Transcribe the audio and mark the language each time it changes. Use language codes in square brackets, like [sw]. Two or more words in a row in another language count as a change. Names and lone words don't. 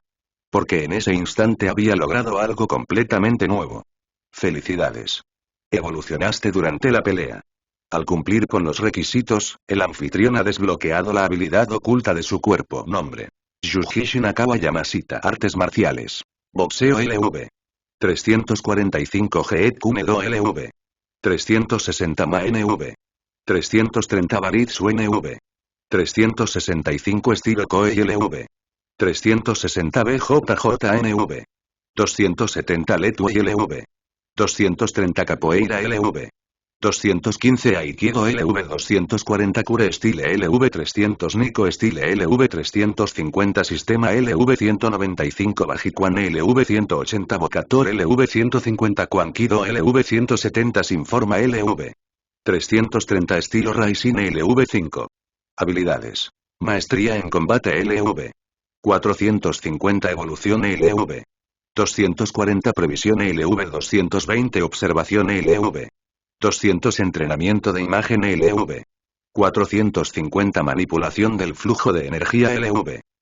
[es] Porque en ese instante había logrado algo completamente nuevo. Felicidades. Evolucionaste durante la pelea. Al cumplir con los requisitos, el anfitrión ha desbloqueado la habilidad oculta de su cuerpo. Nombre. Yuji Shinakawa Yamashita. Artes marciales. Boxeo LV. 345 Jeet Kune Do LV. 360 Ma NV. 330 Baritsu NV. 365 Estilo Koei LV. 360 BJJNV. 270 Letway LV. 230 Capoeira LV. 215 Aikido LV. 240 Kure Style LV. 300 Nico Style LV. 350 Sistema LV. 195 Bajikwan LV. 180 Bokator LV. 150 Kwankido LV. 170 Sinforma LV. 330 Estilo Raisin LV. 5. Habilidades. Maestría en combate LV. 450 Evolución LV. 240 Previsión LV. 220 Observación LV. 200 Entrenamiento de imagen LV. 450 Manipulación del flujo de energía LV.